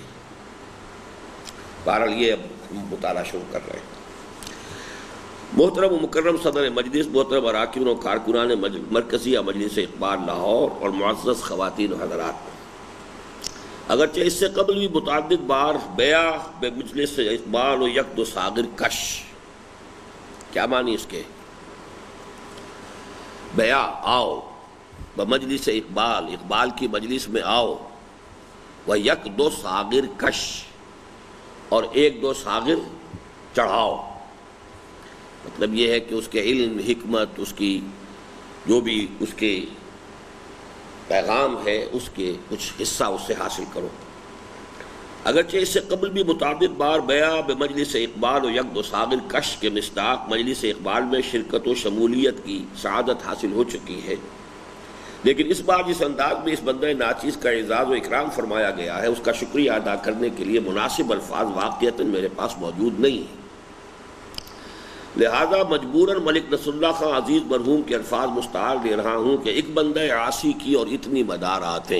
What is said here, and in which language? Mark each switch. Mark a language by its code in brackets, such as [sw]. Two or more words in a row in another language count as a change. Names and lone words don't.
[ur] بہرحال یہ اب مطالعہ شروع کر رہے ہیں. محترم و مکرم صدر مجلس، محترم اراکین و کارکنان مرکزیہ مجلس اقبال لاہور اور معزز خواتین و حضرات، اگرچہ اس سے قبل بھی متعدد بار [fa] بیع بمجلس اقبال و یک دو ساغر کش، [ur] کیا معنی اس کے؟ بیع آؤ [fa] بمجلس اقبال، [ur] اقبال کی مجلس میں آؤ، [fa] و یک دو ساغر کش، [ur] اور ایک دو ساغر چڑھاؤ. مطلب یہ ہے کہ اس کے علم، حکمت، اس کی جو بھی اس کے پیغام ہے اس کے کچھ حصہ اس سے حاصل کرو. اگرچہ اس سے قبل بھی متعدد بار [fa] بیع بمجلس اقبال و یک دو ساغر کش [ur] کے مصداق مجلس اقبال میں شرکت و شمولیت کی سعادت حاصل ہو چکی ہے، لیکن اس بار جس انداز میں اس بندہ ناچیز کا اعزاز و اکرام فرمایا گیا ہے اس کا شکریہ ادا کرنے کے لیے مناسب الفاظ واقعتاً میرے پاس موجود نہیں ہیں. لہذا مجبوراً ملک نصر اللہ خان عزیز مرحوم کے الفاظ مستعار لے رہا ہوں کہ ایک بندہ عاصی کی اور اتنی مداراتیں.